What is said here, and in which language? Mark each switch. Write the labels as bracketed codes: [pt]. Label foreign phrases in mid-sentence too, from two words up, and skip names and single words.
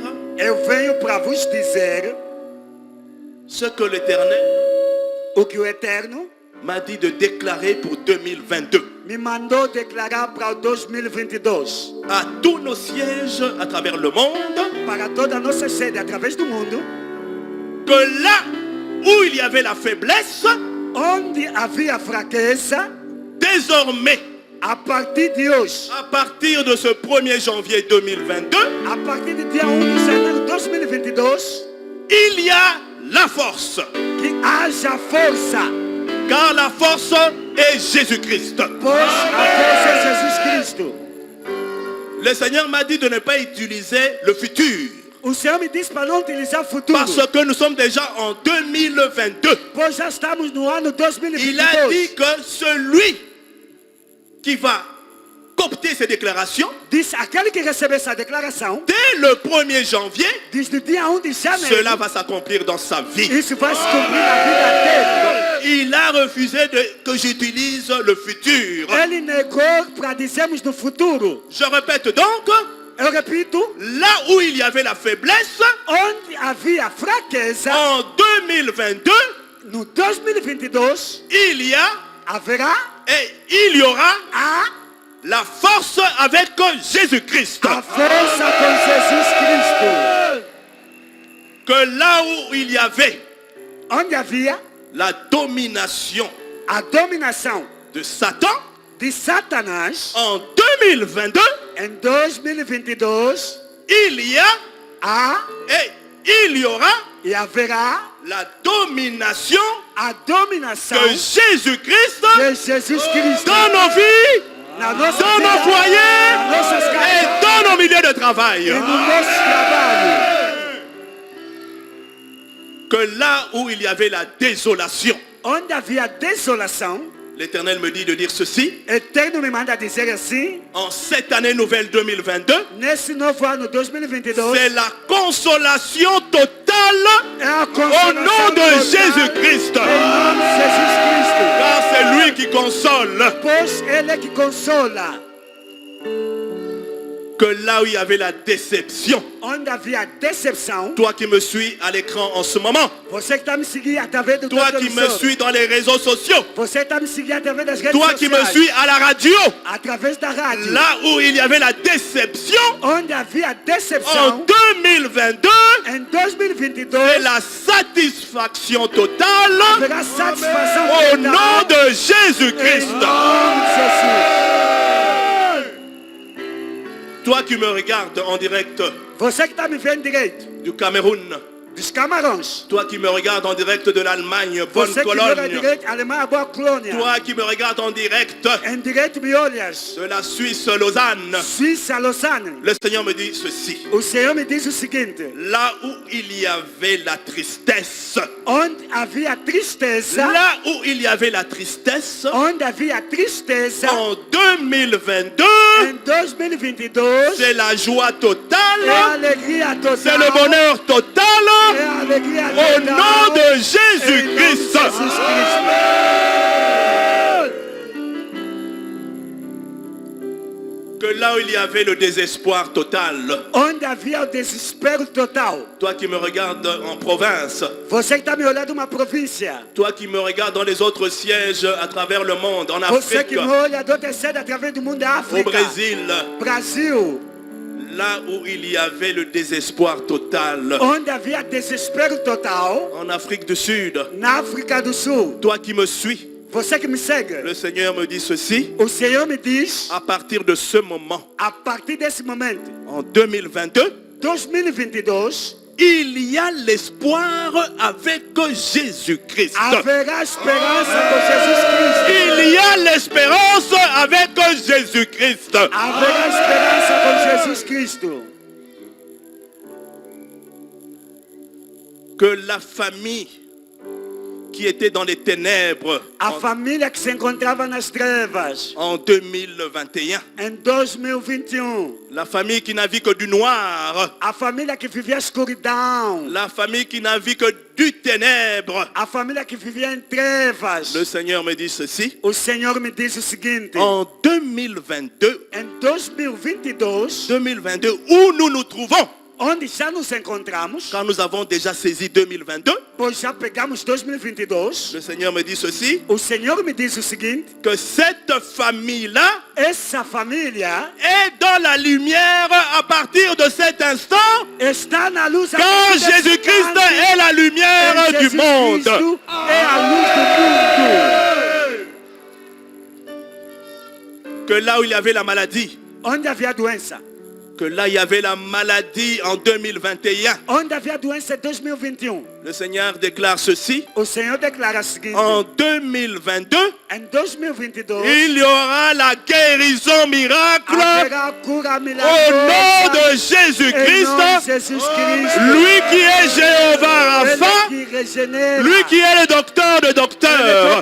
[pt] eu venho para vos dizer [fr] ce que l'Éternel [pt] o que o Eterno [fr] m'a dit de déclarer pour 2022 [pt] me mandou declarar para o 2022. [fr] à tous nos sièges à travers le monde, [pt] Para toda a nossa sede através do mundo, [fr] que là où il y avait la faiblesse, [pt] onde havia fraqueza, [fr] désormais, [pt] a partir de hoje, [fr] à partir de ce 1er janvier 2022, [pt] a partir do dia 1 de janeiro de 2022, [fr] il y a la force. [pt] que haja força, [fr] Car la force est Jésus-Christ. [pt] pois a força é Jesus Cristo. [fr] Le Seigneur m'a dit de ne pas utiliser le futur. [pt] O Senhor me disse para não utilizar o futuro, [fr] Parce que nous sommes déjà en 2022. [pt] pois já estamos no ano [fr] Il a 2022. dit que celui qui va copter ces déclarations, [pt] Diz aquele que receber essa declaração, [fr] dès le 1er janvier, [pt] diz no dia 1 de janeiro, [fr] cela va s'accomplir dans sa vie. [pt] isso vai se cumprir na vida dele. [fr] Il a refusé que j'utilise le futur. [pt] Ele negou para dizermos no futuro. [fr] Je répète donc, [pt] Eu repito, [fr] là où il y avait la faiblesse, [pt] onde havia fraqueza, [fr] en 2022, [pt] no 2022, [fr] il y a [pt] haverá [fr] et il y aura [pt] a [fr] la force avec Jésus-Christ. [pt] força com Jesus Cristo. [fr] Que là où il y avait [pt] Onde havia [fr] la domination [pt] a dominação [fr] de Satan, [pt] de Satanás, [fr] en 2022, [pt] em 2022, [fr] il y a [pt] há [fr] et il y aura [pt] e haverá [fr] la domination [pt] a dominação [fr] de Jésus-Christ [pt] de Jesus Cristo [fr] dans nos vies, [pt] na nossa [fr] dans [pt] vida, [fr] nos foyers [pt] nossas [fr] et [pt] casas [fr] dans nos milieux de travail. [pt] e no nosso trabalho. [fr] Que là où il y avait la désolation, [pt] Onde havia desolação, [fr] l'Éternel me dit de dire ceci, [pt] Eterno me manda dizer assim, [fr] en cette année nouvelle 2022, [pt] nesse novo ano 2022, [fr] c'est la consolation totale [pt] é a [fr] au [pt] consolação [fr] nom de [pt] total [fr] Jésus-Christ. [pt] em nome de Jesus Cristo, [fr] Car c'est lui qui console. [pt] pois Ele é que consola. [fr] Que là où il y avait la déception, [pt] Onde havia decepção, [fr] toi qui me suis à l'écran en ce moment, [pt] você que está me seguindo através do [fr] toi qui me [pt] televisor, [fr] suis dans les réseaux sociaux, [pt] você está me seguindo através das redes [fr] toi qui me [pt] sociais, [fr] suis à la radio, [pt] através da rádio, [fr] là où il y avait la déception, [pt] onde havia [fr] en [pt] decepção, [fr] 2022, [pt] em 2022, [fr] c'est la satisfaction totale [pt] haverá satisfação [fr] au [pt] total, [fr] nom de [pt] em [fr] Jésus-Christ. [pt] nome de Jesus. [fr] Toi qui me regardes en direct [pt] Você que está me vendo direito, [fr] du Cameroun, [pt] dos Camarões, [fr] toi qui me regardes en direct de l'Allemagne, bonne [pt] você que me olha [fr] Cologne, [pt] direito, Alemanha, Boa Colônia, [fr] toi qui me regardes en direct [pt] em direito me olhas, [fr] de la Suisse, Lausanne, [pt] Suíça, Lausanne, [fr] le Seigneur me dit ceci. [pt] o Senhor me diz o seguinte, [fr] Là où il y avait la tristesse, [pt] onde havia tristeza, [fr] là où il y avait la tristesse, [pt] onde havia tristeza, [fr] en 2022, [pt] em 2022, [fr] c'est la joie [pt] é a [fr] totale, [pt] alegria total, [fr] c'est le bonheur total, [pt] é a alegria [fr] au [pt] total, [fr] nom de [pt] em nome de [fr] Jésus-Christ. [pt] Jesus Cristo. [fr] Que là où il y avait le désespoir total, [pt] Onde havia o desespero total, [fr] toi qui me regardes en province, [pt] você que está me olhando uma província, [fr] toi qui me regardes dans les autres sièges à travers le monde, en [pt] você [fr] Afrique, [pt] que me olha do terceiro através do mundo da [fr] au [pt] África, [fr] Brésil, [pt] Brasil, [fr] là où il y avait le désespoir total [pt] onde havia desespero total, [fr] en Afrique du Sud, [pt] na África do Sul. [fr] toi qui me suis, [pt] Você que me segue, [fr] le Seigneur me dit ceci, [pt] o Senhor me diz, [fr] à partir de ce moment, [pt] a partir desse momento, [fr] en 2022, [pt] 2022, [fr] il y a l'espoir avec Jésus-Christ. [pt] haverá esperança com Jesus Cristo. [fr] Il y a l'espérance avec Jésus-Christ. [pt] Haverá esperança com Jesus Cristo. [fr] Que la famille qui était dans les ténèbres [pt] A família que se encontrava nas trevas [fr] en 2021, [pt] em 2021, [fr] la famille qui n'a vu que du noir, [pt] a família que vivia a escuridão, [fr] la famille qui n'a vu que du ténèbre, [pt] a família que vivia em trevas, [fr] le Seigneur me dit ceci, [pt] o Senhor me diz o seguinte: [fr] en 2022, [pt] em 2022, [fr] où nous nous trouvons, [pt] onde já nos encontramos, [fr] quand nous avons déjà saisi 2022, [pt] pois já pegamos 2022, [fr] le Seigneur me dit ceci, [pt] o Senhor me diz o seguinte: [fr] que cette famille-là [pt] essa família [fr] est dans la lumière à partir de cet instant, [pt] está na luz a [fr] quand [pt] partir desse [fr] Jésus-Christ [pt] instante, [fr] est la lumière [pt] em [fr] du [pt] Jesus [fr] monde. [pt] Cristo é a luz do mundo. [fr] Que là où il y avait la maladie, [pt] Onde havia doença, [fr] que là il y avait la maladie en 2021, [pt] onde havia doença em 2021, [fr] le Seigneur déclare ceci, [pt] o Senhor declara o seguinte: [fr] en 2022, [pt] em 2022 [fr] il y aura la guérison miracle [pt] haverá cura [fr] au nom [pt] milagrosa [fr] de [pt] em nome [fr] de Jésus-Christ, [pt] Jesus Cristo. [fr] lui qui est Jéhovah [pt] Ele [fr] Rapha, [pt] que regenera, [fr] lui qui est le docteur de [pt] ele que é o [fr] docteurs.